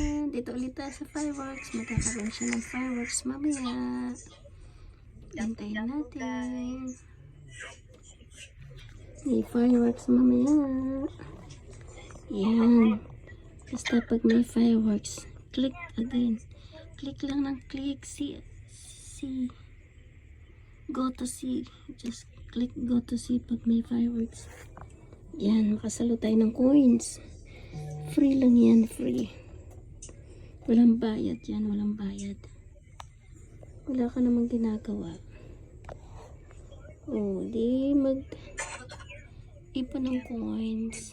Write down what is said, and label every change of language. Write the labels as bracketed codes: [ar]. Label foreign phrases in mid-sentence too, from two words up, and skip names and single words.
[tl] Dito ulit tayo sa fireworks. Magkakaroon siya ng fireworks mamaya. Hintayin natin. May fireworks mamaya. Yan. [en] Basta [tl] pag may [en] fireworks, click again. [tl] Click lang ng click. See. [en] Go to see. Just click go to see [tl] pag may [en] fireworks. Yan. [tl] Makasalo tayo ng coins. Free lang yan. Free. Walang bayad yan, walang bayad. Wala ka namang ginagawa. O, di ipon ng coins.